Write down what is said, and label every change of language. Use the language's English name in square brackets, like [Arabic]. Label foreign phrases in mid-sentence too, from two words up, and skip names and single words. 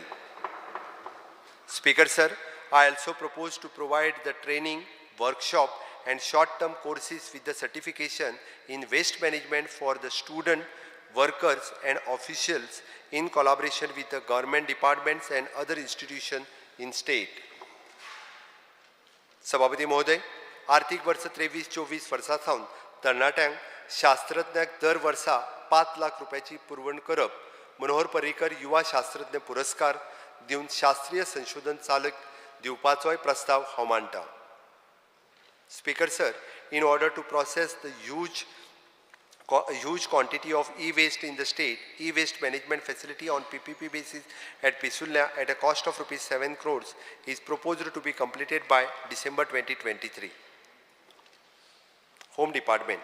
[English] Speaker sir, I also propose to provide the training, workshop and short-term courses with the certification in waste management for the student, workers and officials in collaboration with the government departments and other institutions in state. [Konkani] सभापती महोदय, आर्थिक वर्ष 23-24 वर्सा सावन तरणाट्यांक शास्त्रज्ञाक दर वर्सा 5 लाख रुपयाची पुरवण करप, मनोहर पर्रीकर युवा शास्त्रज्ञ पुरस्कार दिवन शास्त्रीय संशोधन चालक दिवपाचोय प्रस्ताव हांव मांडटां. [English] Speaker sir, in order to process the huge quantity of e-waste in the state, e-waste management facility on PPP basis at Pisulna at a cost of rupees 7 crores is proposed to be completed by December 2023. Home Department.